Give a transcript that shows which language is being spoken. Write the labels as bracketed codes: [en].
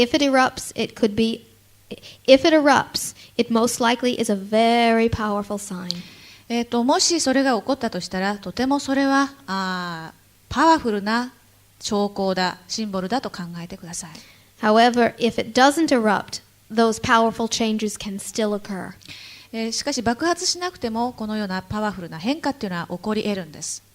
[en] If it erupts, if it erupts, it most likely is a very powerful sign. [ja] もしそれが起こったとしたら、とてもそれはパワフルな兆候だ、シンボルだと考えてください。 [en] However, if it doesn't erupt, those powerful changes can still occur. [ja] しかし爆発しなくてもこのようなパワフルな変化っていうのは起こり得るんです。